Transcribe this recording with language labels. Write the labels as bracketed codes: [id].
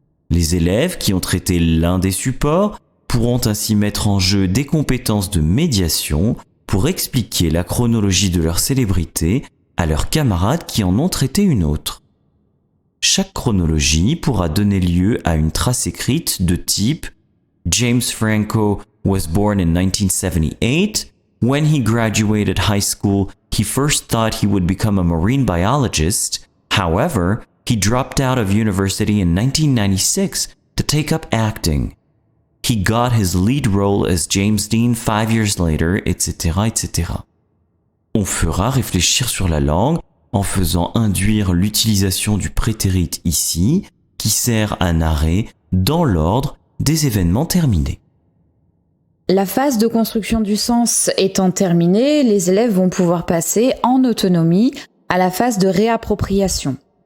[fr] Les élèves qui ont traité l'un des supports pourront ainsi mettre en jeu des compétences de médiation pour expliquer la chronologie de leur célébrité à leurs camarades qui en ont traité une autre. Chaque chronologie pourra donner lieu à une trace écrite de type [en] James Franco was born in 1978. When he graduated high school, he first thought he would become a marine biologist. However, he dropped out of university in 1996 to take up acting. He got his lead role as James Dean 5 years later, etc., etc. [fr] On fera réfléchir sur la langue en faisant induire l'utilisation du prétérit ici, qui sert à narrer dans l'ordre des événements terminés. La phase de construction du sens étant terminée, les élèves vont pouvoir passer en autonomie à la phase de réappropriation.